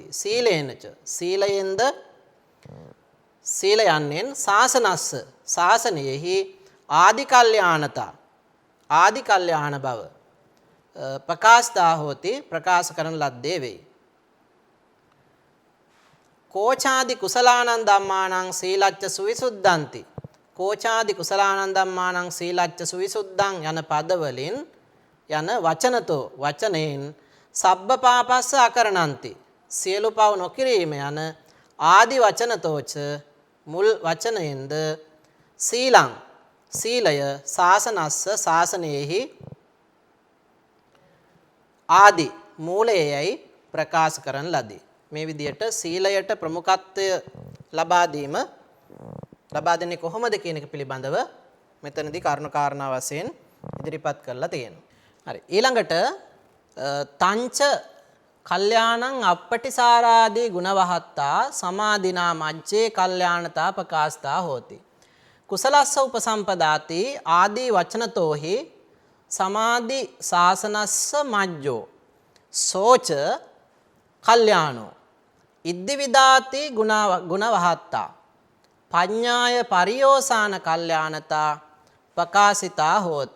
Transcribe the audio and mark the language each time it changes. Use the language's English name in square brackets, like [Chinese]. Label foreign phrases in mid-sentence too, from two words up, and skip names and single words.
[Sinhala] සීලේනච සීලයෙන්ද සීල යන්නෙන් සාසනස්ස සාසනයෙහි ආදි කල්යාණතා ආදි කල්යාණ බව [Pali] ප්‍රකාශිතා හෝති [Sinhala] ප්‍රකාශ කරන ලද්දේ වේ. [Pali] කෝචාදි කුසලානං ධම්මානං සීලච්ච සුවිසුද්ධಂತಿ. කෝචාදි කුසලානං ධම්මානං සීලච්ච සුවිසුද්ධං [Sinhala] යන පදවලින් යන [Pali] වචනතෝ වචනෙන් සබ්බ පාපස්ස අකරණಂತಿ. [Sinhala] සියලු පව් නොකිරීම යන ආදි වචනතෝච මුල් වචනයෙන්ද සීලං සීලය සාසනස්ස සාසනයෙහි ආදි මූලයයි ප්‍රකාශ කරන ලදී. මේ විදිහට සීලයට ප්‍රමුඛත්වය ලබා දෙන්නේ කොහොමද කියන එක පිළිබඳව මෙතනදී කරුණු කාරණා වශයෙන් ඉදිරිපත් කරලා තියෙනවා. හරි. [Pali] ඊළඟට තංච කල්යාණං අපටිසාරාදී ගුණවහත්තා සමාධිනා මජ්ජේ කල්යාණතා ප්‍රකාශතා හෝති. කුසලස්ස උපසම්පදාති ආදී වචනතෝහි සමාධි සාසනස්ස මජ්ජෝ සෝච කල්යාණෝ ඉද්දි විදාති ගුණවහත්තා පඤ්ඤාය පරියෝසාන කල්යාණතා ප්‍රකාශිතා හෝති.